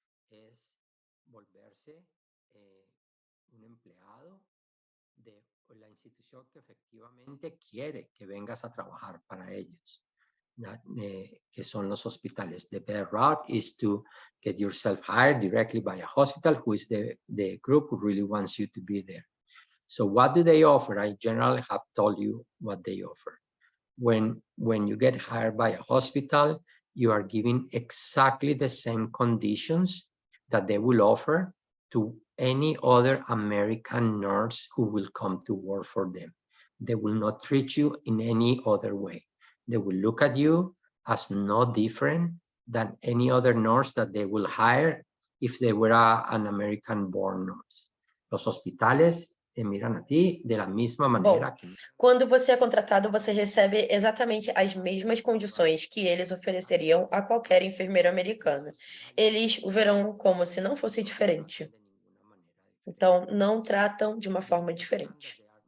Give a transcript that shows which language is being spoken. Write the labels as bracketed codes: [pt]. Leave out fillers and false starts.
[es] es volverse un empleado de la institución que efectivamente quiere que vengas a trabajar para ellos, que son los hospitales. [en] The best route is to get yourself hired directly by a hospital who is the group who really wants you to be there. So what do they offer? I generally have told you what they offer. When you get hired by a hospital, you are given exactly the same conditions that they will offer to any other American nurse who will come to work for them. They will not treat you in any other way. They will look at you as no different than any other nurse that they will hire if they were an American-born nurse. [es] Los hospitales te miran a ti de la misma manera. [pt] Bom, quando você é contratado, você recebe exatamente as mesmas condições que eles ofereceriam a qualquer enfermeiro americano. Eles o verão como se não fosse diferente. Então, não tratam de uma forma diferente.